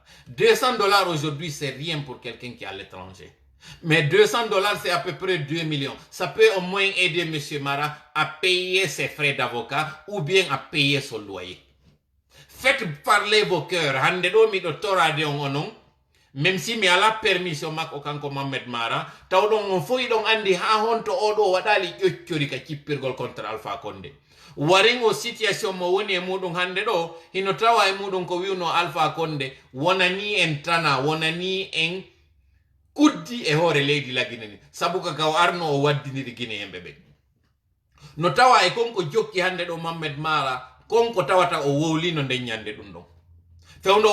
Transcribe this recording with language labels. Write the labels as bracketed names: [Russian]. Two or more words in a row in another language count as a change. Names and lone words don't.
[French] 200 $ aujourd'hui, c'est rien pour quelqu'un qui est à l'étranger. Mais 200 $, c'est à peu près 2 millions. Ça peut au moins aider M. Mara à payer ses frais d'avocat ou bien à payer son loyer. Faites parler vos cœurs. Même si [Fula] mi ala permission mak o kanko Mohamed Mara, tawdon on foyi don andi ha honto odo wadali ƴoccori ka cippirgol contre Alpha Condé. Waring o situation mo woni e muɗum hande ɗo hino tawa e muɗum ko wiwno Alpha Condé wonani en tana wonani en kuddi e hoore leydi la Guinée ni sabu ka kaw arno o waddiniri Guinéen ɓe no tawa e konko jokki hande ɗo Mohamed Mara konko tawata o wowlino nden ñande ɗum ɗon fewndo